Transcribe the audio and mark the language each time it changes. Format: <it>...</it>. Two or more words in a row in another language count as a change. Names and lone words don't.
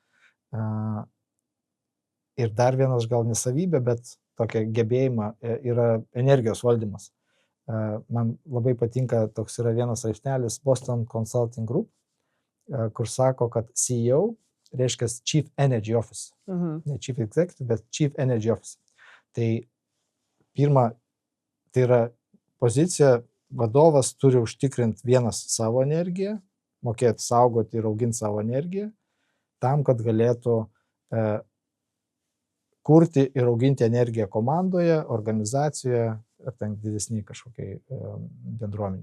<lt>Ir dar vienas gal nesavybė, bet tokia gebėjimą yra energijos valdymas. Man labai patinka, toks yra vienas straipsnelis Boston Consulting Group, kur sako, kad CEO reiškia</lt> <en>Chief Energy Officer.</en> <lt>Ne</lt> <en>Chief Executive,</en> <lt>bet</lt> <en>Chief Energy Officer.</en> <lt>Tai pirma, tai yra pozicija, vadovas turi užtikrinti vienas savo energiją, mokėti saugoti ir auginti savo energiją, tam, kad galėtų kurti ir auginti energiją komandoje, organizacijoje ar ten didesniai kažkokiai bendruomeniai.</lt>